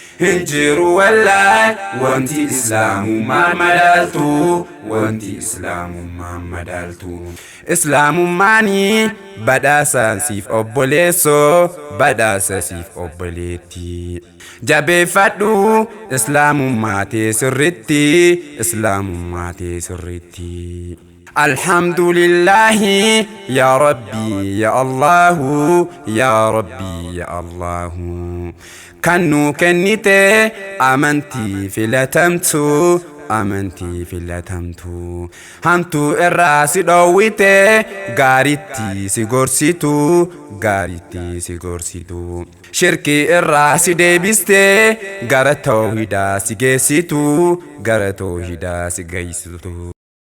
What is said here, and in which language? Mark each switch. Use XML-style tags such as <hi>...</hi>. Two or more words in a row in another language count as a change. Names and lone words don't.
<om>Hin jiru wallahi wanti Islaamummaa madaaltu, wanti Islaamummaa madaaltu. Islaamummaani badhaasa siif obboleessoo, badhaasa siif obboleetti. Jabeeffadhu Islaamummaa tee sirritti, Islaamummaa tee sirritti.</om> <ar>الحمد لله يا ربي يا الله، يا ربي يا الله.</ar> <om>Kan nu kennite amantii filatamtu, amantii filatamtu. Hamtuu irraa si dhoowwite, gaaritti si gorsitu, gaaritti si gorsitu. Shirkii irraa si deebiste, gara tawhidaa si geessitu, gara tawhidaa si geessitu.</om>